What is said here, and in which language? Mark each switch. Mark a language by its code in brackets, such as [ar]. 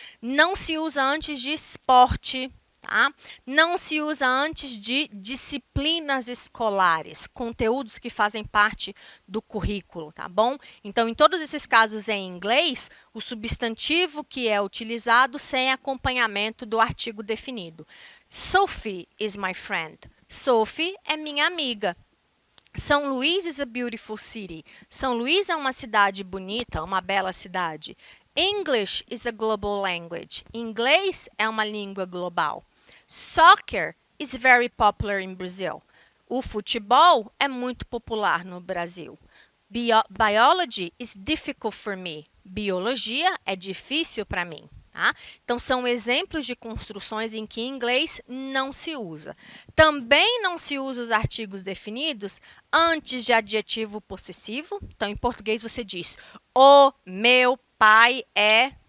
[pt] Não se usa antes de esporte, tá? Não se usa antes de disciplinas escolares, conteúdos que fazem parte do currículo, tá bom? Então, em todos esses casos em inglês, o substantivo que é utilizado sem acompanhamento do artigo definido. [en] Sophie is my friend. [pt] Sophie é minha amiga. [en] São Luís is a beautiful city. [pt] São Luís é uma cidade bonita, uma bela cidade. [en] English is a global language. [pt] Inglês é uma língua global. [en] Soccer is very popular in Brazil. [pt] O futebol é muito popular no Brasil. [en] Biology is difficult for me. [pt] Biologia é difícil para mim. Tá? Então, são exemplos de construções em que em inglês não se usa. Também não se usa os artigos definidos antes de adjetivo possessivo. Então, em português, você diz: o meu pai é...